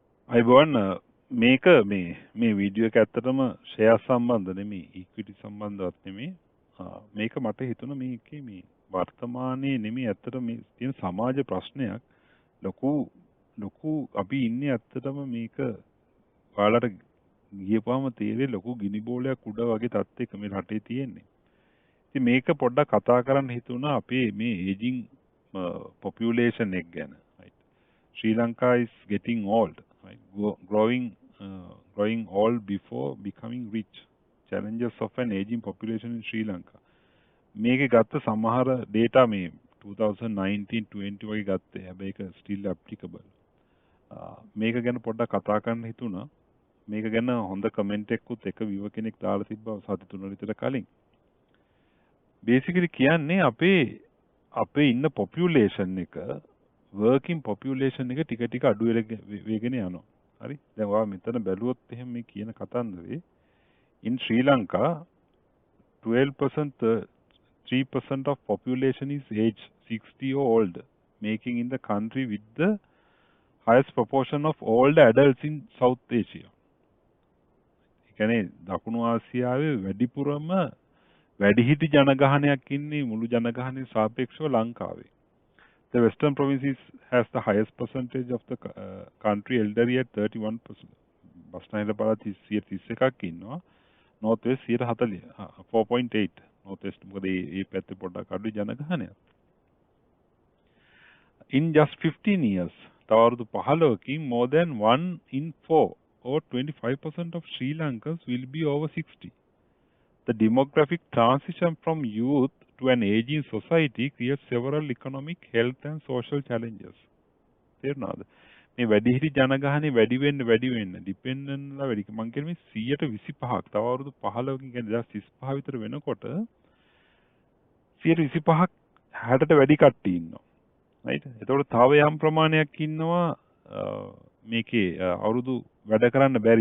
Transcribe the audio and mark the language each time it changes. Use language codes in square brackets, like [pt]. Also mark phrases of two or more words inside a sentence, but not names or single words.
[si] අයිබෝන් මේක මේ වීඩියෝ එක ඇත්තටම ෂෙයා සම්බන්ධ නෙමෙයි ඉක්විටි සම්බන්ධවත් නෙමෙයි මේක මට හිතුණා මේකේ මේ වර්තමානයේ නෙමෙයි ඇත්තට මේ තියෙන සමාජ ප්‍රශ්නයක් ලොකු ලොකු අපි ඉන්නේ ඇත්තටම මේක ඔයාලට ගියපුවම තේරෙයි ලොකු ගිනි බෝලයක් උඩ වගේ තත්ත්වයක මේ රටේ තියෙන්නේ. ඉතින් මේක පොඩ්ඩක් කතා කරන්න හිතුණා අපේ මේ [en] aging population [si] එක ගැන. [en] Sri Lanka is getting old, right? Growing old before becoming rich. Challenges of an aging population in Sri Lanka. [si] මේකේ ගත්ත සමහර data මේ 2019-20 වගේ ගත්තේ. හැබැයි ඒක [en] still applicable. [si] මේක ගැන පොඩ්ඩක් කතා කරන්න හිතුණා. මේක ගැන හොඳ කමෙන්ට් එකකුත් එක viewer කෙනෙක් දාලා තිබ්බා සති 3 විතර කලින්. basically කියන්නේ අපේ ඉන්න population එක [en] working population [si] එක ටික ටික අඩු වෙගෙන යනවා. හරි? දැන් ඔයා මෙතන බැලුවොත් එහෙම මේ කියන කතන්දරේ [en] in Sri Lanka 12% 3% of population is age 60 or older, making in the country with the highest proportion of older adults in South Asia. [si] ඒ කියන්නේ දකුණු ආසියාවේ වැඩිපුරම වැඩිහිටි ජනගහනයක් ඉන්නේ මුළු ජනගහනයේ සාපේක්ෂව ලංකාවේ. [en] The western provinces has the highest percentage of the country elderly at 31%. [si] බස්නාහිර පළාත 31ක් ඉන්නවා. [en] North West 40 4.8. [si] North West මොකද මේ පැත්තේ පොඩ්ඩක් අඩු ජනගහනයක්. [en] In just 15 years, [si] තව අවුරුදු [en] 15කින් more than 1 in 4 or 25% of Sri Lankans will be over 60. The demographic transition from youth to an aging society creates several economic, health and social challenges. [si] තේරුණාද? මේ වැඩිහිටි ජනගහනේ වැඩි වෙන්න ඩිපෙන්ඩන්ට්ලා වැඩි. මම කියන්නේ 125ක් තව අවුරුදු 15කින් කියන්නේ 2035 විතර වෙනකොට 125ක් 60ට වැඩි කට්ටිය ඉන්නවා. right? එතකොට තව යම් ප්‍රමාණයක් ඉන්නවා මේකේ අවුරුදු වැඩ කරන්න බැරි.